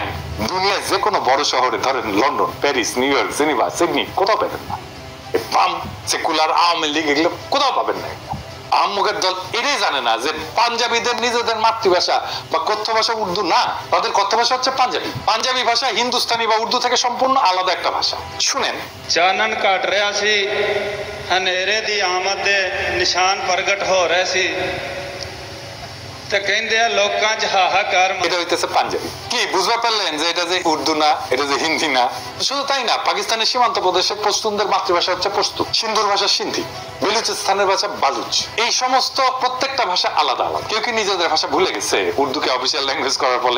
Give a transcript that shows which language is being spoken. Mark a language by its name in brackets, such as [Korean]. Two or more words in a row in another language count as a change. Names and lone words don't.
[Bangla] দুনিয়ার যে কোনো বড় শহরে, ধরেন লন্ডন, প্যারিস, নিউ ইয়র্ক, জেনিভা, সিডনি, কোথাও পাবেন না। বাম, সেকুলার, আওয়ামী লীগ এগুলো কোথাও পাবেন না। আহম্মকের দল এটাই জানে না যে পাঞ্জাবিদের নিজেদের মাতৃভাষা বা কথ্য ভাষা উর্দু না, তাদের কথ্য ভাষা হচ্ছে পাঞ্জাবি। পাঞ্জাবি ভাষা হিন্দুস্তানি বা উর্দু থেকে সম্পূর্ণ আলাদা একটা ভাষা। শুনেন, [Punjabi] ਚਾਨਣ ਕੱਟ ਰਿਹਾ ਸੀ ਹਨੇਰੇ ਦੀ ਆਮਦ ਦੇ ਨਿਸ਼ਾਨ ਪ੍ਰਗਟ ਹੋ ਰਹੇ ਸੀ ਤੇ ਕਹਿੰਦੇ ਲੋਕਾਂ ਚ ਹਾਹਾਕਾਰ। [Bangla] এটা হইতেছে পাঞ্জাবি। কি বুঝতে পারলেন যে এটা যে উর্দু না, এটা যে হিন্দি না? শুধু তাই না, পাকিস্তানের সীমান্ত প্রদেশের পশতুনদের মাতৃভাষা হচ্ছে পশতু, সিন্ধুর ভাষা সিন্ধি, বেলুচিস্তানের ভাষা বালুচ। এই সমস্ত প্রত্যেকটা ভাষা আলাদা আলাদা। কেউ কি নিজেদের ভাষা ভুলে গেছে উর্দুকে [English] official language [Bangla] করার ফলে?